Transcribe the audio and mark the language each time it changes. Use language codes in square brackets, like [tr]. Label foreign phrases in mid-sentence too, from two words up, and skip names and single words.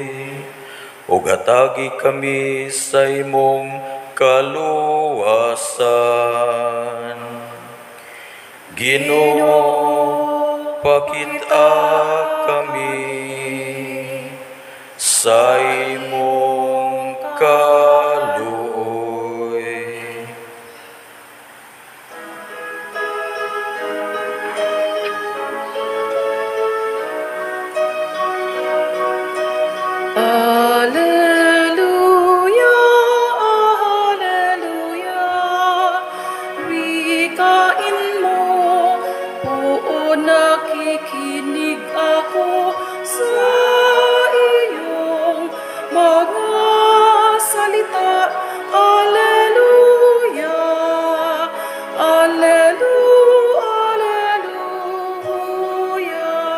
[ceb] O hatagi kami sa imong kaluwasan. Ginoo, pakit-a kami sa imong kaluoy. Alleluia, alleluia. [tl] Wikain mo, oo, nakikinig ako sa iyong mga salita. Alleluia, alleluia, alleluia.